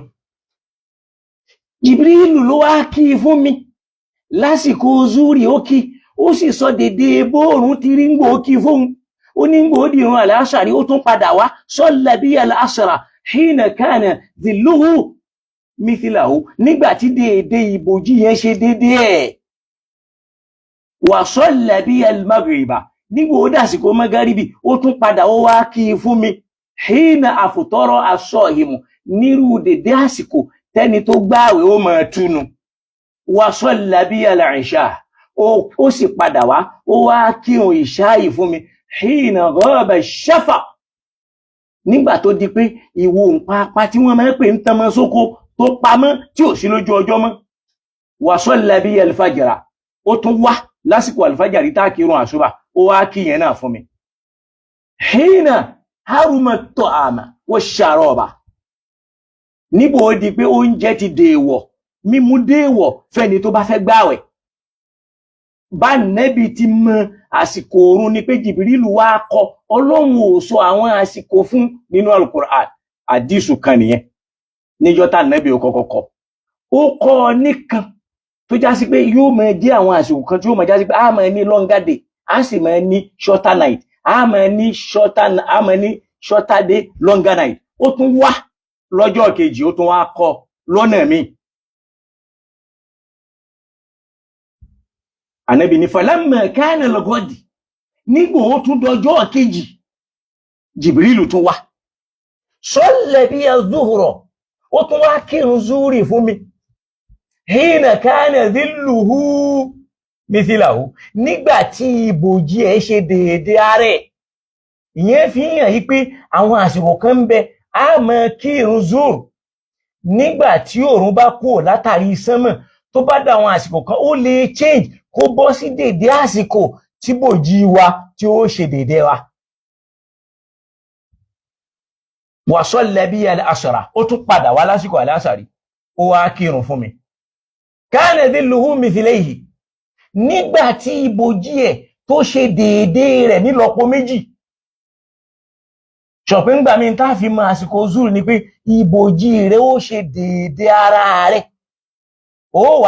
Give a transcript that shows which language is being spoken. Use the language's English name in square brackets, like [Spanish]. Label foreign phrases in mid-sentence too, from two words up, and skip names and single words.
[Yoruba] Jìbìrìlù ló wá kí i fún mi lásìkò zúrì ó kí ó sì sọ dédé bóòrùn ti rí ń gbò kí fóun ó ní ń gbò dìrun àlàásàrí ó tún padà wá [Arabic] صلى بي العصر حين كان ظله مثله [Yoruba] nígbà tí dédé ìbòjì yẹn ṣe dédé ẹ̀ [Arabic] وصلى بي المغرب [Yoruba] nígbà ó dàsìkò magaribi ó tún padà ó wá kí i fún mi [Arabic] حين أفطر الصائم [Yoruba] nírú dédé àsìkò tẹ́ni tó gbààwẹ̀ ó máa túnu [Arabic] وصلى بي العشاء [Yoruba] ó sì padà wá ó wá kírun ìṣáì fún mi [Arabic] حين غاب الشفق [Yoruba] nígbà tó di pé ìwo òǹpapá tí wọ́n máa ń pè ń tanmọ́ sóko tó pamọ́ tí ò sí lójú ọjọ́ mọ́ [Arabic] وصلى بي الفجر [Yoruba] ó tún wá lásìkò al-fajri tá kírun àṣùbà ó wá kí yẹn náà fún mi [Arabic] حين حرم الطعام والشراب [Yoruba] níbo ó di pé oúnjẹ ti dèèwọ̀ mímú dèèwọ̀ fẹ́ni tó bá fẹ́ gbààwẹ̀ bá nẹ́bì ti mọ àsìkò oorun ni pé Jìbìrìlù wá kọ Ọlọ́run ò sọ àwọn àsìkò fún nínú Al-Qur'an àdísù kan nìyẹn níjọ́ tá nẹ́bì ó kọ́kọ́ kọ ó kọ́ nìkan tó já sí pé yóò máa jẹ́ àwọn àsìkò kan tí yóò máa já sí pé a máa ní [English] longer day [Yoruba] a sì máa ní [English] shorter night [Yoruba] a máa ní [English] shorter day longer night [Yoruba] ó tún wá lọ́jọ́ kejì ó tún wá kọ lọ́nà míì Ànábì ní [Arabic] فلما كان الغد [Yoruba] nígbà ó tún dọjọ́ kejì Jìbìrìlù tún wá [Arabic] صلى بي الظهر [Yoruba] ó tún wá kírun zúrì fún mi [Arabic] حين كان ظله مثله [Yoruba] nígbà tí ìbòjì ẹ̀ ṣe déédé ààrẹ ìyẹn fi hàn yí pé àwọn àsìkò kan ń bẹ a máa kírun zúrì nígbà tí òòrùn bá kúrò látàrí sánmọ̀ tó bá dá àwọn àsìkò kan ó lè change kó bọ́ sí dédé àsìkò tí bòjí wa tí ó ṣe dédé wa. [Arabic] وصلى بي العصر [Yoruba] ó tún padà wá lásìkò al-asri ó wá kírun fún mi [Arabic] كان ظله مثليه [Yoruba] nígbà tí ìbòjí ẹ̀ tó ṣe dédé rẹ̀ nílọ́po méjì ṣọ̀pẹ́ ń gbà mí tá fi mọ àsìkò zúrù ni pé ìbòjí rẹ̀ ó ṣe dédé ara rẹ̀ ó wá